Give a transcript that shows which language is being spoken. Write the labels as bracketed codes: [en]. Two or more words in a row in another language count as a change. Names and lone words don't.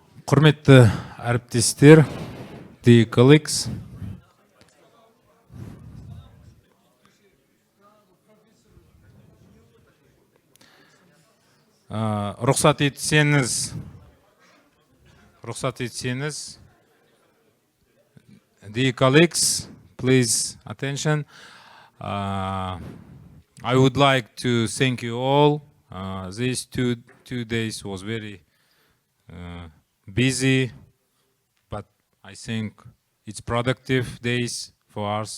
[kk] Құрметті әріптестер, [en] dear colleagues, [kk] рұқсат етсеңіз, [en] dear colleagues, please attention. I would like to thank you all. These two days was very busy, but I think it's productive days for us.